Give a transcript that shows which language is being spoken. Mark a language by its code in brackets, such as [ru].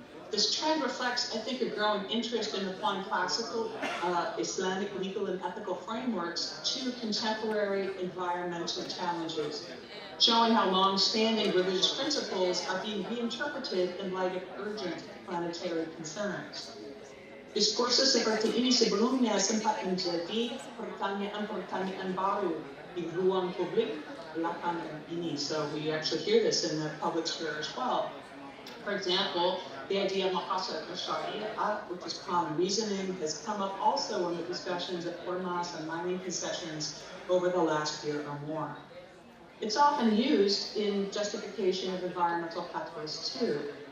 [en] This trend reflects, I think, a growing interest in applying classical Islamic legal and ethical frameworks to contemporary environmental challenges, showing how long-standing religious principles are being reinterpreted in light of urgent planetary concerns. [id] Diskursus seperti ini sebelumnya sempat menjadi pertanyaan-pertanyaan baru di ruang publik belakangan ini. [en] So we actually hear this in the public sphere as well. For example, the idea of maqasid syariah, which is common reasoning, has come up also in the discussions of ormas and mining concessions over the last year or more. It's often used in justification of environmental fatwas too.